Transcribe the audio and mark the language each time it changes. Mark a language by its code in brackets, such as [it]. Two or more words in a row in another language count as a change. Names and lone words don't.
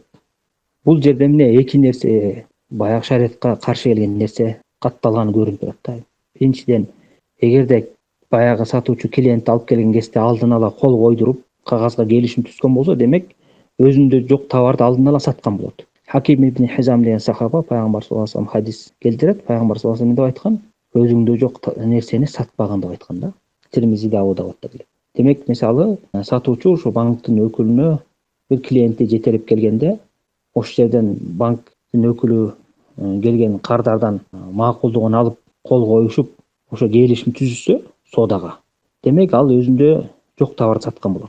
[ky] Бул жерде эмне эки нерсе, баягы шариятка каршы келген нерсе катталганы көрүнүп турат да. Биринчиден, эгерде баягы сатуучу клиентти алып келген кезде алдын ала кол койдуруп, кагазга келишим түзгөн болсо, демек өзүндө жок товарды алдын ала саткан болот. Хаким ибн Хизам деген сахаба пайгамбар [ar] صلى الله عليه وسلم [ky] хадис келтирет. Пайгамбар [ar] صلى الله عليه وسلم [ky] деп айткан, өзүңдө жок нерсени сатпаган деп айткан да. Тирмизи да Абу-Давудда келет. Демек, мисалы, сатуучу ошо банктын өкүлүнө бир клиентти жетелеп келгенде, ошол жерден банктын өкүлү келген кардардан макулдугун алып, кол коюшуп, ошо келишим түзүшсө соодага, демек ал өзүндө жок товар саткан болот.